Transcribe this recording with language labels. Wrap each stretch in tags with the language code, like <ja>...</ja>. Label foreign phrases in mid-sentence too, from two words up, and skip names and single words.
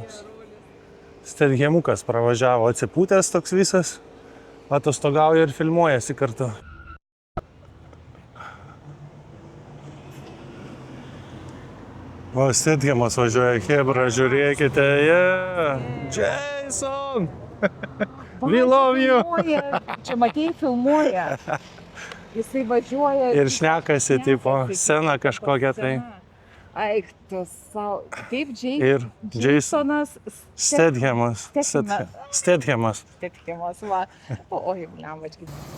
<lt>Stethamukas pravažiavo atsipūtęs toks visas. Atostogauja ir filmuojasi kartu. O Stathamas važiuoja, chebra, žiūrėkite, Jason!</lt> <en>We love you!</en> <lt>Čia matėjai, filmuoja. Jisai važiuoja. Ir šnekasi, tipo, sceną kažkokią tai. Eik, tu savo. Kaip Ir Jasonas Stathamas. Stathamas. Stethamas, va. Oi, blembački.</lt>